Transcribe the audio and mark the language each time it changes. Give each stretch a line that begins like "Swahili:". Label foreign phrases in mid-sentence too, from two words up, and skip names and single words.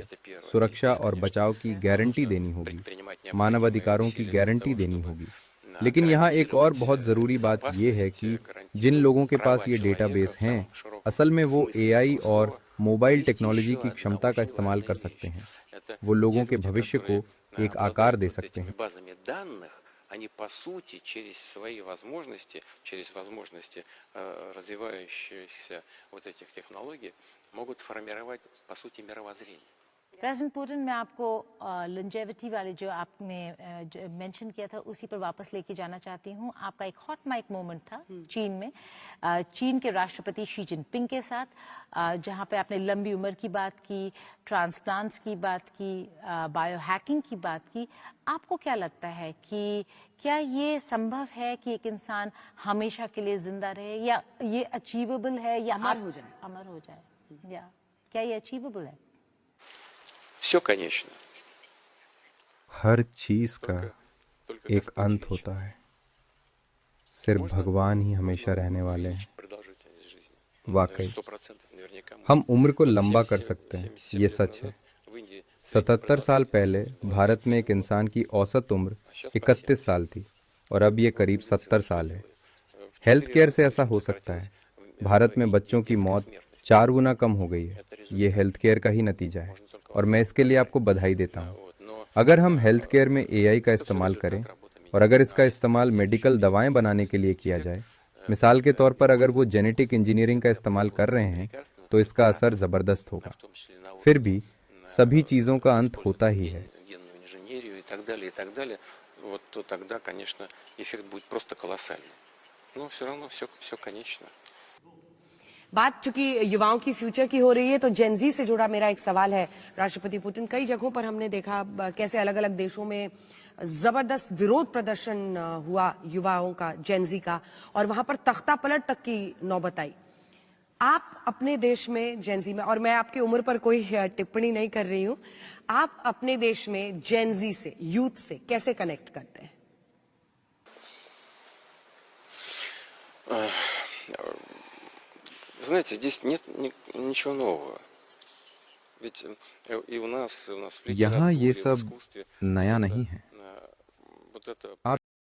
Hindi: सुरक्षा और बचाव की गारंटी देनी होगी, मानवाधिकारों की गारंटी देनी होगी। लेकिन यहाँ एक और बहुत ज़रूरी बात यह है कि जिन लोगों के पास ये डेटाबेस हैं, असल में वो एआई और
English: mobile technology
Hindi: की क्षमता का इस्तेमाल कर सकते हैं। वो लोगों के भविष्य को एक आकार दे सकते हैं।
Russian: Они, по сути, через свои возможности, через возможности развивающихся вот этих технологий, могут формировать, по сути, мировоззрение.
Hindi: प्रेसिडेंट पुतिन, मैं आपको लॉन्जेविटी वाले जो आपने मेंशन किया था उसी पर वापस लेके जाना चाहती हूँ। आपका एक
English: hot mic moment
Hindi: था चीन में, चीन के राष्ट्रपति शी जिनपिंग के साथ, जहाँ पे आपने लंबी उम्र की बात की, ट्रांसप्लांट्स की बात की,
English: bio hacking
Hindi: की बात की। आपको क्या लगता है कि क्या ये संभव है कि एक इंसान हमेशा के लिए जिंदा रहे, या ये अचीवेबल है, या अमर हो जाए? अमर हो जाए, या क्या ये अचीवेबल है?
Russian: Все, конечно.
Hindi: हर चीज का एक अंत होता है। सिर्फ भगवान ही हमेशा रहने वाले हैं। वाकई
Russian: 100% наверняка мы-
Hindi: हम उम्र को
Russian: Вот
Hindi: लंबा कर 77 सकते हैं, 77 ये
Russian: лет
Hindi: सच है।
Russian: назад в Индии
Hindi: 77 साल पहले भारत में एक इंसान की औसत उम्र 31 साल थी और अब ये करीब 70 साल है।
English: health care
Hindi: से ऐसा हो सकता है। भारत में बच्चों की मौत 4 गुना कम हो गई है। ये
English: health care
Hindi: का ही नतीजा है और मैं इसके लिए आपको बधाई देता हूँ।
Russian: Вот, но
Hindi: अगर हम
English: health care
Hindi: में एआई का इस्तेमाल करें और अगर इसका इस्तेमाल मेडिकल दवाएं बनाने के लिए किया जाए, मिसाल के तौर पर अगर वो
English: genetic engineering
Hindi: का इस्तेमाल कर रहे हैं, तो इसका असर ज़बरदस्त होगा।
Russian: в том числе на
Hindi: फिर भी सभी चीज़ों का अंत होता ही है।
Russian: генную инженерию и так далее, вот то тогда, конечно, эффект будет просто колоссальный. Но все равно все конечно.
Hindi: बात चूंकि युवाओं की फ्यूचर की हो रही है तो जेनजी से जुड़ा मेरा एक सवाल है राष्ट्रपति पुतिन। कई जगहों पर हमने देखा कैसे अलग अलग देशों में जबरदस्त विरोध प्रदर्शन हुआ युवाओं का, जेनजी का, और वहां पर तख्ता पलट तक की नौबत आई। आप अपने देश में जेनजी में, और मैं आपकी उम्र पर कोई टिप्पणी नहीं कर रही हूं, आप अपने देश में जेनजी से, यूथ से कैसे कनेक्ट करते हैं?
Russian: Знаете, здесь нет ничего нового. Ведь и у нас в
Hindi: यहाँ ये
Russian: литературе, в
Hindi: सब
Russian: искусстве
Hindi: नया
Russian: вот
Hindi: नहीं है।
Russian: вот это
Hindi: आप